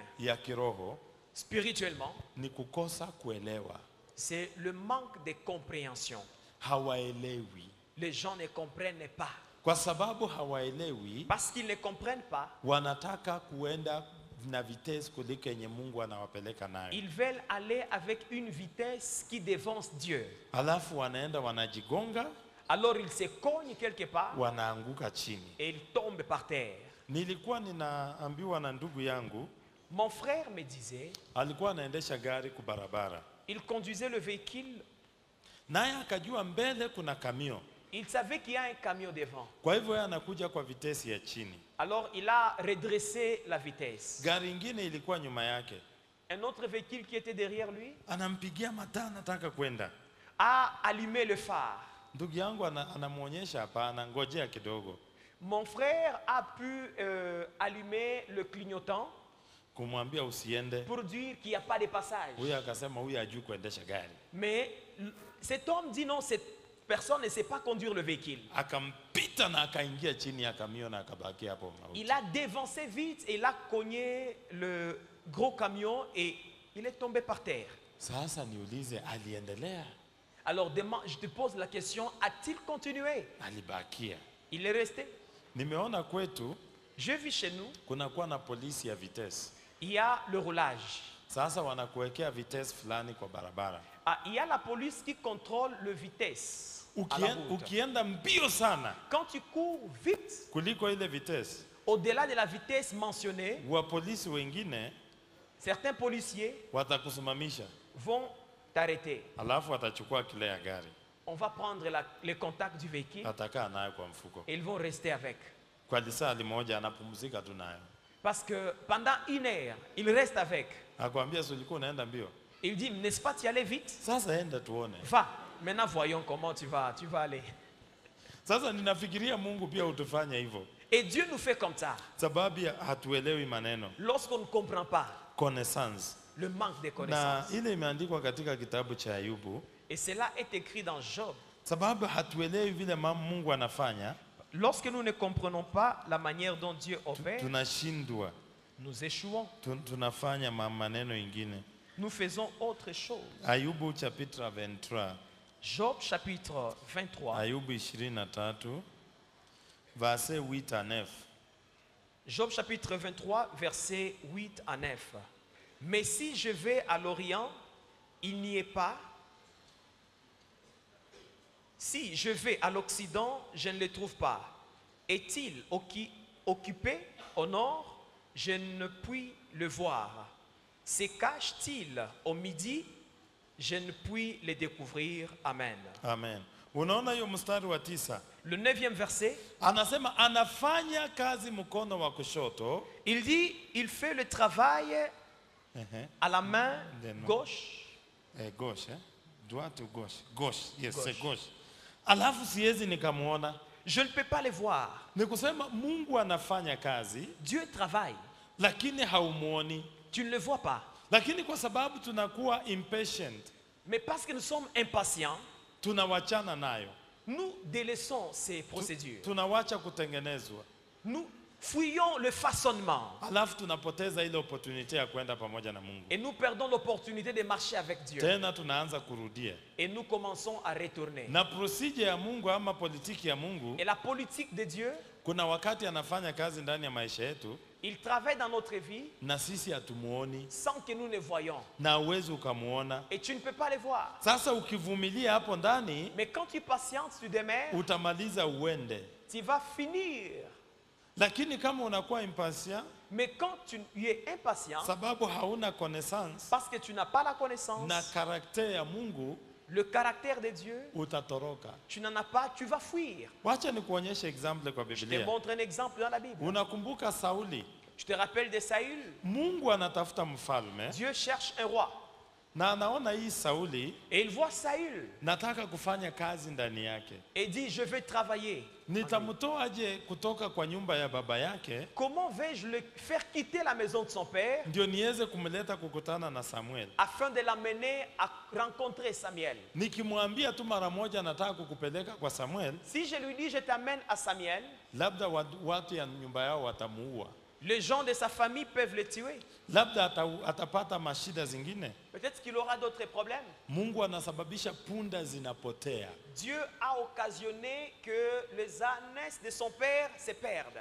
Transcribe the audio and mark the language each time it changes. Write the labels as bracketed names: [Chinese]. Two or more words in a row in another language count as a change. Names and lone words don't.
[Swahili] ya kiroho [French] spirituellement, [Swahili] ni kukosa kuelewa. [French] c'est le manque de compréhension. [Swahili] Hawaelewi. [French] Les gens ne comprennent pas. [Swahili] Kwa sababu hawaelewi, [French] Parce qu'ils ne comprennent pas, [Swahili] wanataka kuenda na vitesi kuliko yenye Mungu anawapeleka nayo. [French] ils veulent aller avec une vitesse qui dévance Dieu. [Swahili] Alafu wanaenda wanajigonga, [French] Alors ils se cognent quelque part [Swahili] wanaanguka chini. [French] et ils tombent par terre. [Swahili] Nilikuwa ninaambiwa na ndugu yangu, [French] Mon frère me disait, [Swahili] alikuwa anaendesha gari kwa barabara. [French] il conduisait le véhicule, [Swahili] Naye akajua mbele kuna kamio. [French] il savait qu'il y a un camion devant. [Swahili] Kwa hivyo yeye anakuja kwa vitesi ya chini. [French] Alors il a redressé la vitesse. [Swahili] Gari ingine ilikuwa nyuma yake. [French] Un autre véhicule qui était derrière lui [Swahili] Anampigia mataa anataka kwenda. [French] a allumé le phare. [Swahili] Ndugu yangu anamuonyesha hapana, ngojea kidogo. [French] Mon frère a pu allumer le clignotant [Swahili] Kumwambia usiende. [French] pour dire qu'il n'y a pas de passage. [Swahili] Huyu akasema huyu hajui kuendesha gari. [French] Mais cet homme dit non, cette personne ne sait pas conduire le véhicule. [Swahili] Akampita na akaingia chini ya kamio na akabaki hapo. [French] Il a dévancé vite et il a cogné gros camion et il est tombé par terre. [Swahili] Sasa niulize, aliendelea? [French] Alors je te pose la question, a-t-il continué? [Swahili] Alibakia? [French] Il est resté. [Swahili] Nimeona kwetu [French] Je vis chez nous, [Swahili] kunakuwa na polisi ya vitesi. [French] il y a le roulage. [Swahili] Sasa wanakuwekea vitesi fulani kwa barabara. [French] Ah, il y a la police qui contrôle le vitesse à la route. [Swahili] Ukienda mbio sana [French] Quand tu cours vite, [Swahili] kuliko ile vitesi, [French] au-delà de la vitesse mentionnée, [Swahili] wa polisi wengine [French] certains policiers [Swahili] watakusimamisha, [French] vont t'arrêter. [Swahili] alafu watachukua kile ya gari, [French] On va prendre les contacts du véhicule [Swahili] atakaa nayo kwa mfuko. [French] et ils vont rester avec. [Swahili] Kwa lisali moja anapumzika tu nayo. [French] Parce que pendant 1 heure, il reste avec. [Swahili] Akwambia si ulikuwa unaenda mbio? [French] Il dit, n'est-ce pas, tu allais vite? [Swahili] Sasa enda tuone. [French] Va, maintenant voyons comment tu vas aller. [Swahili] Sasa ninafikiria Mungu pia utufanya hivyo. [French] Et Dieu nous fait comme ça. [Swahili] Sababu hatuelewi maneno. [French] Lorsqu'on ne comprend pas Connaissance. le manque de [Swahili] Na [French] connaissances. [Swahili] ile imeandikwa katika kitabu cha Ayubu. [French] Et cela est écrit dans Job. [Swahili] Sababu hatuelewi vile Mungu anafanya, [French] Lorsque nous ne comprenons pas la manière dont Dieu opère, [Swahili] tunashindwa. [French] nous échouons. [Swahili] Tunafanya maneno ingine. [French] Nous faisons autre chose. [Swahili] Ayubu chapitre 23. [French] Job chapitre 23. Ayubu 23 verset 8 à 9. Job chapitre 23, versets 8 à 9. Mais si je vais à l'Orient, il n'y est pas. Si je vais à l'Occident, je ne le trouve pas. Est-il occupé au nord? Je ne puis le voir. Se cache-t-il au midi? Je ne puis le découvrir. Amen. [Swahili] Amen. Unaona hiyo mstari wa 9? [French] Le 9e verset, [Swahili] Anasema anafanya kazi mkono wa kushoto. [French] il dit, il fait le travail à la main gauche. Gauche, droite ou gauche? Gauche, yes, Gauche. c'est gauche. [Swahili] Alafu siwezi nikamuona. [French] Je ne peux pas le voir. [Swahili] Ni kusema Mungu anafanya kazi, [French] Dieu travaille. [Swahili] lakini haumuoni. [French] Tu ne le vois pas. [Swahili] Lakini kwa sababu tunakuwa impatient, [French] Mais parce que nous sommes impatients, [Swahili] tunawachana nayo. [French] nous délaissons ces procédures. [Swahili] Tunawacha kutengenezwa. [French] Nous fuyons le façonnement. [Swahili] Alafu tunapoteza ile opportunity ya kwenda pamoja na Mungu. [French] Et nous perdons l'opportunité de marcher avec Dieu. [Swahili] Tena tunaanza kurudia. [French] Et nous commençons à retourner. [Swahili] Na procedure ya Mungu ama politiki ya Mungu, [French] Et la politique de Dieu, [Swahili] kuna wakati anafanya kazi ndani ya maisha yetu [French] il travaille dans notre vie [Swahili] na sisi hatumuoni, [French] sans que nous ne voyons. [Swahili] na uwezi ukamuona. [French] Et tu ne peux pas le voir. [Swahili] Sasa ukivumilia hapo ndani, [French] Mais quand tu patientes, tu demeures, [Swahili] utamaliza uende. [French] tu vas finir. [Swahili] Lakini kama unakuwa impatient, [French] Mais quand tu es impatient, [Swahili] sababu hauna connaissance [French] parce que tu n'as pas la connaissance, [Swahili] na karakter ya Mungu, [French] le caractère de Dieu, [Swahili] utatoroka. [French] tu n'en as pas, tu vas fuir. [Swahili] Wacha nikuonyeshe example kwa [French] Je te [Swahili] Biblia. [French] montre un exemple dans la Bible. [Swahili] Unakumbuka Sauli? [French] Tu te rappelles de Saül? [Swahili] Mungu anatafuta mfalme [French] Dieu cherche un roi. [Swahili] na anaona hii Sauli, [French] Et il voit Saül [Swahili] nataka kufanya kazi ndani yake. [French] et dit, je vais travailler. [Swahili] Nitamtoaje kutoka kwa nyumba ya baba yake [French] Comment vais-je le faire quitter la maison de son père [Swahili] ndio niweze kumleta kukutana na Samuel? [French] afin de l'amener à rencontrer Samuel? [Swahili] Nikimwambia tu mara moja nataka kukupeleka kwa Samuel, [French] Si je lui dis, je t'amène à Samuel, [Swahili] labda watu ya nyumba yao watamuua, [French] les gens de sa famille peuvent le tuer. [Swahili] labda atapata mashida zingine. [French] Peut-être qu'il aura d'autres problèmes. [Swahili] Mungu anasababisha punda zinapotea. [French] Dieu a occasionné que les ânes de son père se perdent.